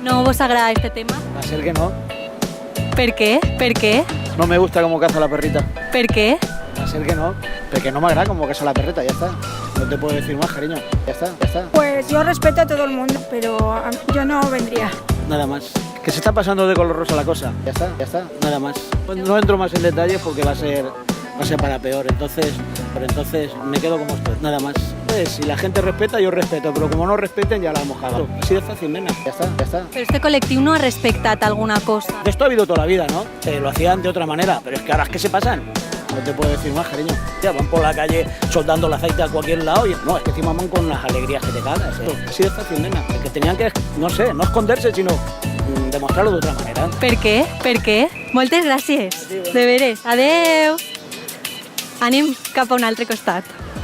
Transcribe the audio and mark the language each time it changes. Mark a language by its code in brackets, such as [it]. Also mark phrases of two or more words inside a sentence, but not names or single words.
[ca] vos agrada este tema? [es] Va a ser que no. [ca] Per què? Per què? [es] No me gusta cómo caza la perrita. [ca] Per què? [es] Va a ser que no. Porque no me agrada cómo caza la perrita, ya está. No te puedo decir más, cariño. Ya está, ya está. Pues yo respeto a todo el mundo, pero yo no vendría. Nada más. Que se está pasando de color rosa la cosa. Ya está, nada más. No entro más en detalles porque va a ser para peor. Entonces me quedo como estoy, nada más. Pues, si la gente respeta, yo respeto, pero como no respeten, ya la hemos cagado. Así de fácil, nena. Ya está, ya está. [ca] Però este col·lectiu no ha respectat alguna cosa. [es] De esto ha habido toda la vida, ¿no? Lo hacían de otra manera, pero es que ahora es que se pasan. No te puedo decir más, cariño. Ya van por la calle soldando el aceite a cualquier lado y no, es que encima van con las alegrías que te cagas. Así de fácil, nena. Es que tenían que, no sé, no esconderse, sino demostrarlo de otra manera. [ca] Per què? Per què? Moltes gràcies. De veres. Adeu. Anem cap a un altre costat.